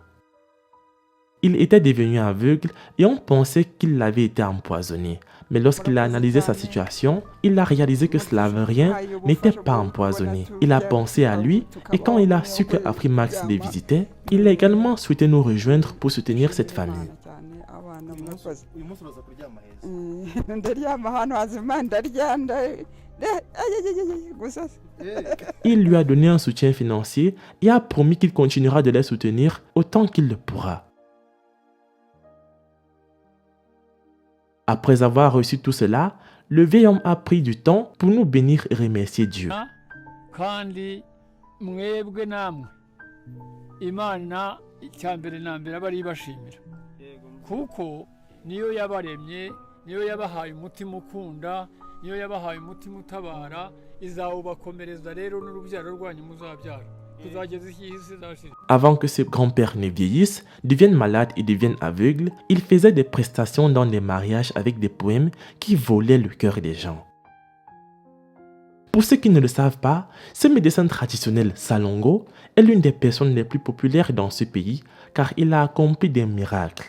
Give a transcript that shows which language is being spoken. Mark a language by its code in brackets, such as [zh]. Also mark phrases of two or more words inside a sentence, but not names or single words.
[fr] Il était devenu aveugle et on pensait qu'il avait été empoisonné. Mais lorsqu'il a analysé sa situation, il a réalisé que Silvérien n'était pas empoisonné. Il a pensé à lui et quand il a su que Afrimax les visitait, il a également souhaité nous rejoindre pour soutenir cette famille. [rw] umukozi uyu munsi uraza kuryama heza ndaryama ahantu hazima ndaryanda gusa [fr] Il lui a donné un soutien financier et a promis qu'il continuera de les soutenir autant qu'il le pourra. Après avoir reçu tout cela, le vieil homme a pris du temps pour nous bénir et remercier Dieu. [rw] kandi mwebwe namwe Imana icyambere nambere abari bashimira kuko niyo yabaremye niyo yabahaye umutima ukunda niyo yabahaye umutima utabara izawubakomereza rero n'urubyaro rwanyu muzabyara kuzageza igihe izashira. [fr] Avant que ce grand-père ne vieillisse, devienne malade et devienne aveugle, il faisait des prestations dans des mariages avec des poèmes qui volaient le cœur des gens. Pour ceux qui ne le savent pas, ce médecin traditionnel Salongo est l'une des personnes les plus populaires dans ce pays car il a accompli des miracles.